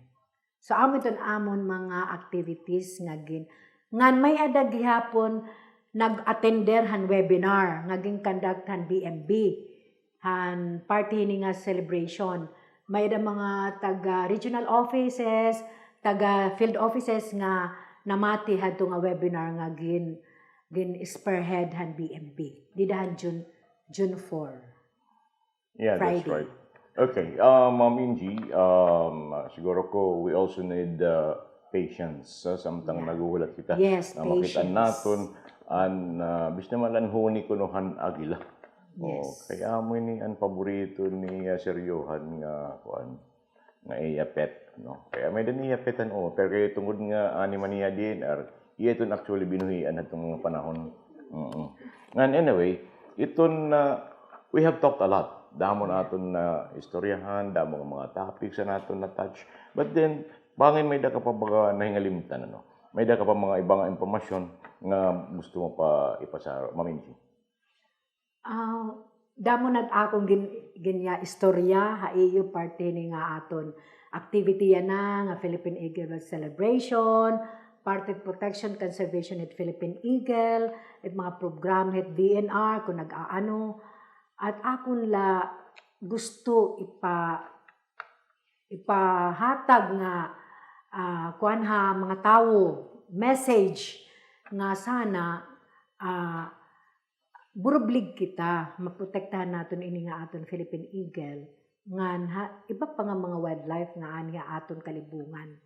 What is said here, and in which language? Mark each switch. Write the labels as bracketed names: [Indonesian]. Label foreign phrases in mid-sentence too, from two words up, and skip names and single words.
[Waray] So amon ton amon mga activities nga ngan may ada gihapon nag-attender han webinar nga conduct han BMB han party ni nga celebration. May ada mga taga regional offices, taga field offices nga namati hadto nga webinar nga gin spearhead han BMB. Didahan June 4. [English] Yeah, Friday. that's right. Okay, Ma'am Ingy, [Waray] siguro ko [English] we also need patience. [Waray] Samtang naguhulat kita. [English] Yes, [Waray] na makita [English] patience. [Waray] naton an bis naman ang huni kunuhan agila. [English] Yes. [Waray] Kaya mo ini ang paborito ni Sir Johan nga kuan nga iapet, no. Kaya may din iapetan pero kay tungod nga ani man niya din iya iton actually binuhian atong mga panahon. [English] And anyway, iton we have talked a lot. [Waray] Damo naton na istoryahan, damo nga mga topics na naton na touch. [English] But then [Waray] bangin may da ka pa baga nahingalimtan ano. May da ka pa mga ibang impormasyon nga gusto mo pa ipasaro, Ma'am Ingy. Damo nag akong ginya istorya haiyo parte ni nga aton activity yana nga Philippine Eagle Celebration, Parted Protection Conservation at Philippine Eagle, at mga program at DNR kung nag-aano. At akon la gusto ipahatag nga kuan ha mga tawo message nga sana burublig kita maprotektahan naton ini nga aton Philippine Eagle ngan iba pa nga mga wildlife nga ani aton kalibungan.